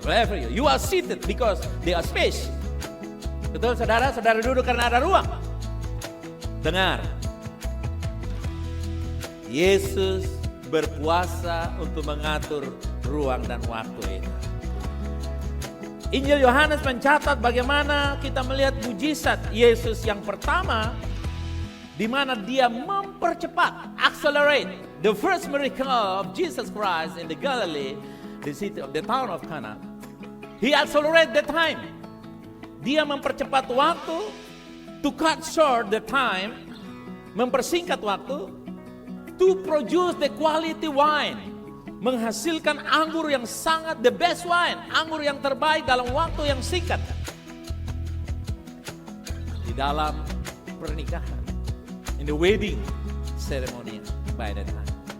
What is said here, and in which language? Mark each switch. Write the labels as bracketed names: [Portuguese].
[English] Wherever you are seated because they are space. [Indonesian] Betul saudara? Saudara duduk karena ada ruang. Dengar. Yesus berkuasa untuk mengatur ruang dan waktu itu. Injil Yohanes mencatat bagaimana kita melihat mujizat Yesus yang pertama, di mana Dia mempercepat, [English] accelerate the first miracle of Jesus Christ in the Galilee, the city of the town of Cana. He accelerate the time. [Indonesian] Dia mempercepat waktu, [English] to cut short the time, [Indonesian] mempersingkat waktu, [English] to produce the quality wine. [Indonesian] Menghasilkan anggur yang sangat [English] the best wine, [Indonesian] anggur yang terbaik dalam waktu yang singkat. Di dalam pernikahan, [English] in the wedding ceremony by that time.